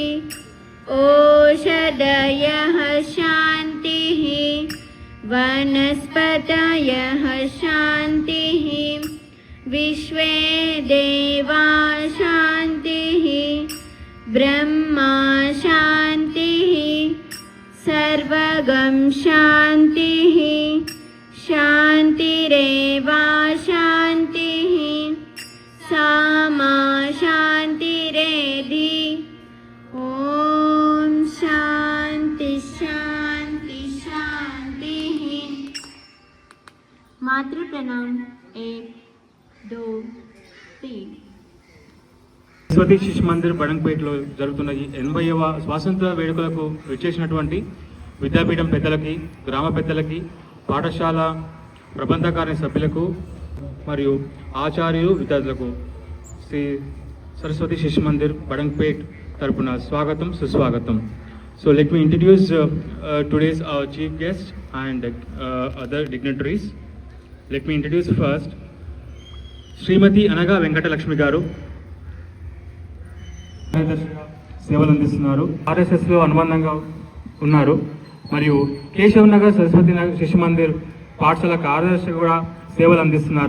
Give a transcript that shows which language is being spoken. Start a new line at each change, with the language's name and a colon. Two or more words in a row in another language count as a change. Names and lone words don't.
Sanskrit: ओषधयः शान्तिः, वनस्पतयः शान्तिः, विश्वे देवा शान्तिः, ब्रह्मा शान्तिः, सर्वगं शान्तिः, शान्तिरेव शान्तिः, सामा शान्तिरेधि। ॐ शान्ति शान्ति शान्तिः। मातृप्रणाम 1 2 3।
Telugu: సరస్వతి శిశు మందిర్ బడంగ్పేటలో జరుగుతున్న ఈ 80వ స్వాతంత్ర వేడుకలకు విచ్చేసినటువంటి విద్యాపీఠం పెద్దలకి, గ్రామ పెద్దలకి, పాఠశాల ప్రబంధకారిణి సభ్యులకు మరియు ఆచార్యులు, విద్యార్థులకు శ్రీ సరస్వతి శిశు మందిర్ బడంగ్పేట్ తరపున స్వాగతం, సుస్వాగతం.
English: So let me introduce today's our chief guest and other dignitaries. Let me introduce first
Telugu: శ్రీమతి అనగా వెంకటలక్ష్మి గారు. సేవలు అందిస్తున్నారు. ఆర్ఎస్ఎస్లో అనుబంధంగా ఉన్నారు. మరియు కేశవ్ నగర్ సరస్వతి నగర్ శిశు మందిర్ పాఠశాల కార్యదర్శి కూడా సేవలు అందిస్తున్నారు.